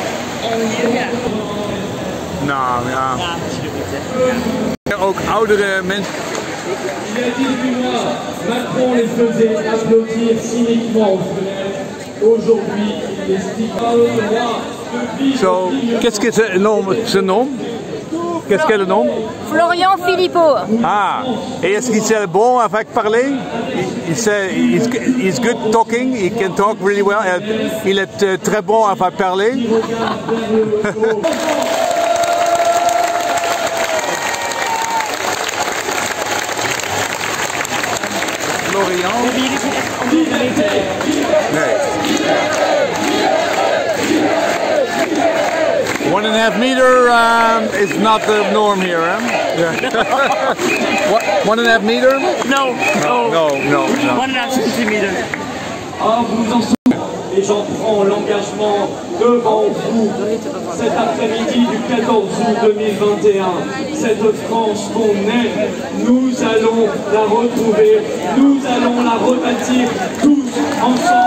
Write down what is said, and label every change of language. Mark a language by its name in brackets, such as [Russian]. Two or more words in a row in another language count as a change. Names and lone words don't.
[Dutch] Nou ja. Ook oudere mensen. [French] Il y a 18 mois, Macron les faisait applaudir cyniquement aux fenêtres. Aujourd'hui, il estime pas le droit de vivre. So, qu'est-ce que c'est ce nom? Qu'est-ce qu'est le nom? Florian Philippot. Ah, et est-ce qu'il sait bon avec parler? [English] He's good talking, he can talk really well. [French] Il est très bon avec parler. Florian? [English] Nee. 1.5 meter is not the norm here, huh? Yeah. What? 1.5 meter? No. No. 1.5 centimeters. [French] Ah, vous en souvenez, et j'en prends l'engagement devant vous cet après-midi du 14 août 2021. Cette France qu'on aime, nous allons la retrouver, nous allons la rebâtir tous ensemble.